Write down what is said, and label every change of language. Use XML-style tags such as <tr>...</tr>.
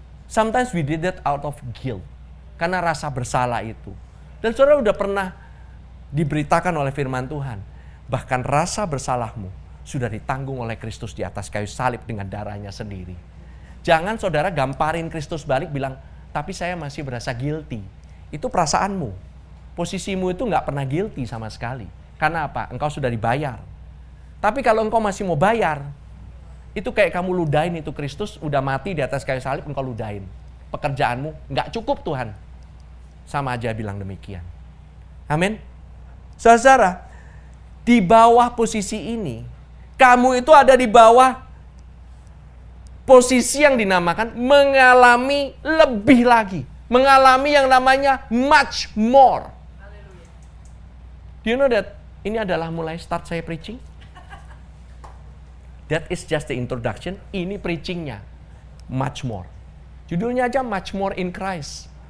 <en>Sometimes we did that out of guilt.</en> <id>Karena rasa bersalah itu. Dan saudara udah pernah diberitakan oleh firman Tuhan. Bahkan rasa bersalahmu sudah ditanggung oleh Kristus di atas kayu salib dengan darahnya sendiri. Jangan saudara gamparin Kristus balik bilang, tapi saya masih berasa guilty. Itu perasaanmu. Posisimu itu nggak pernah guilty sama sekali. Karena apa? Engkau sudah dibayar. Tapi kalau engkau masih mau bayar, itu kayak kamu ludahin itu Kristus, udah mati di atas kayu salib, engkau ludahin. Pekerjaanmu nggak cukup Tuhan. Sama aja bilang demikian. Amin. Saudara, di bawah posisi ini, kamu itu ada di bawah posisi yang dinamakan mengalami lebih lagi. Mengalami yang namanya much more.</id> <en>Do you know that</en> <id>ini adalah mulai start saya preaching?</id> <en>That is just the introduction.</en> <id>Ini preachingnya.</id> <en>Much more.</en> <id>Judulnya aja</id> <en>much more in Christ.</en>